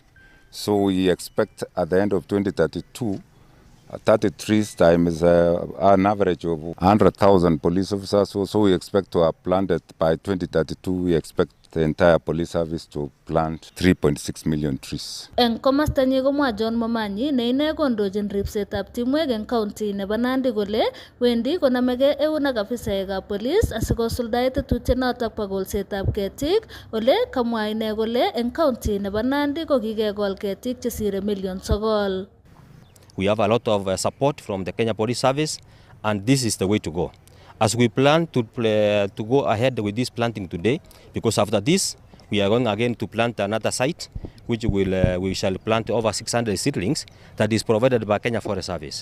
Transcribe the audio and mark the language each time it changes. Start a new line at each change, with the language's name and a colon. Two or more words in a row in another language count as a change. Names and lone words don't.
English: So we expect at the end of 2032, 30 trees times an average of 100,000 police officers. So we expect to have planted by 2032, we expect the entire police service to plant 3.6 million trees.
Kalenjin: Eng komasta nyi komwa John Momanyi ne ine kondojin ripsetab timwek eng county nebo Nandi kole wendi konamege eun ak afisaekab police asikosuldae tetutienotok bo kolsetab ketik ole kamwa ine kole eng county nebo Nandi ko kikekol ketik chesire million 9.
English: We have a lot of support from the Kenya Police Service, and this is the way to go. As we plan to go ahead with this planting today, because after this, we are going again to plant another site, which we shall plant over 600 seedlings that is provided by Kenya Forest Service.